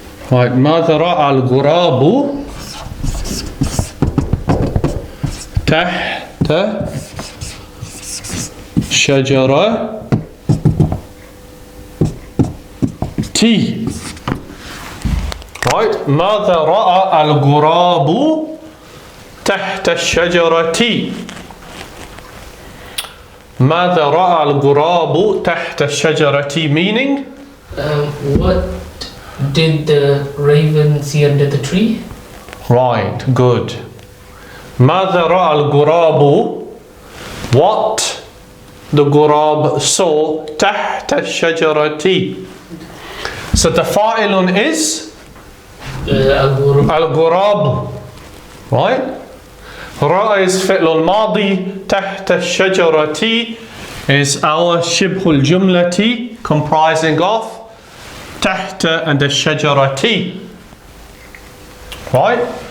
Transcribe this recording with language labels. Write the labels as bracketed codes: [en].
[ar] Right, ماذا رأى الغراب تحت شجرة تي. Right, ماذا رأى الغراب تحت الشجرة. ماذا رأى الغراب تحت الشجرة, meaning [en] What did the raven see under the tree? right, good. [ar] ماذا رأى الغراب, [en] what the ghurab saw [ar] تحت الشجرة. [en] So the fa'ilun is al-ghurab, right? Ra'a is fi'l al-madi, [ar] تحت الشجرة [en] is our shibh al-jumlati, comprising of تحت and الشجرة, right?